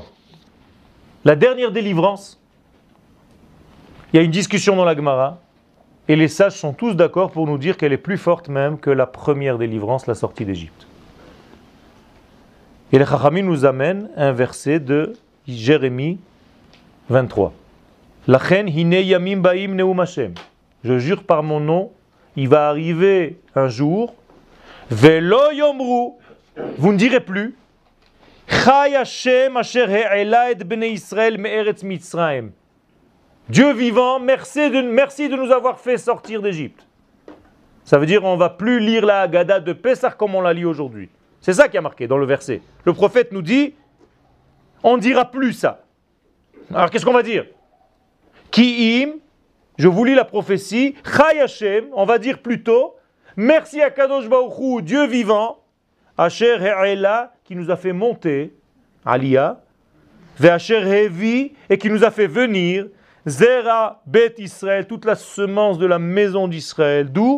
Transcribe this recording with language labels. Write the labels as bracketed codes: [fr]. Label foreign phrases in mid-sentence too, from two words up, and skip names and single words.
[fr] La dernière délivrance, il y a une discussion dans la Gemara, et les sages sont tous d'accord pour nous dire qu'elle est plus forte même que la première délivrance, la sortie d'Égypte. Et les Chachamim nous amènent un verset de Jérémie 23. [he] לכן הנה ימים באים נאם השם. [fr] Je jure par mon nom, il va arriver un jour, [he] ולא יאמרו, [fr] vous ne direz plus, [he] חי השם אשר העלה את בני ישראל מארץ מצרים. [fr] Dieu vivant, merci de nous avoir fait sortir d'Égypte. Ça veut dire on ne va plus lire la Haggadah de Pessah comme on la lit aujourd'hui. C'est ça qui a marqué dans le verset. Le prophète nous dit, on ne dira plus ça. Alors qu'est-ce qu'on va dire? Ki'im, je vous lis la prophétie, [he] חי השם, [fr] on va dire plutôt, merci à [he] קדוש ברוך הוא, [fr] Dieu vivant, [he] אשר העלה, [fr] qui nous a fait monter, Aliyah, [he] ואשר הביא, [fr] et qui nous a fait venir, [he] זרע בית ישראל, [fr] toute la semence de la maison d'Israël, d'où?